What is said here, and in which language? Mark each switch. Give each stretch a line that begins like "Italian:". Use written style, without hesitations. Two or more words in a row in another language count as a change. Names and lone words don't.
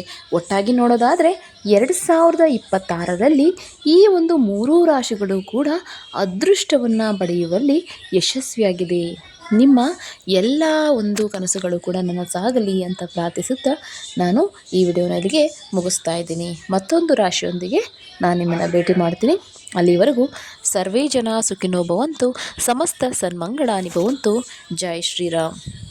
Kannada: ಒಟ್ಟಾಗಿ ನೋಡೋದಾದರೆ 2026ರಲ್ಲಿ ಈ ಒಂದು 3 ರಾಶಿಗಳು ಕೂಡ ಅದೃಷ್ಟವನ್ನು ಪಡೆಯುವಲ್ಲಿ ಯಶಸ್ವಿಯಾಗಿದೆ. ನಿಮ್ಮ ಎಲ್ಲ ಒಂದು ಕನಸುಗಳು ಕೂಡ ನನಸಾಗಲಿ ಅಂತ ಪ್ರಾರ್ಥಿಸುತ್ತಾ ನಾನು ಈ ವಿಡಿಯೋನ ಇಲ್ಲಿಗೆ ಮುಗಿಸ್ತಾ ಇದ್ದೀನಿ. ಮತ್ತೊಂದು ರಾಶಿಯೊಂದಿಗೆ ನಾನು ನಿಮ್ಮನ್ನು ಭೇಟಿ ಮಾಡ್ತೀನಿ.
Sanskrit: ಅಲ್ಲಿವರೆಗೂ ಸರ್ವೇ ಜನ ಸುಖಿನೋ ಭವಂತು, ಸಮಸ್ತ ಸನ್ಮಂಗಳಾನಿ ಭವಂತು.
Hindi: ಜೈ ಶ್ರೀರಾಮ್.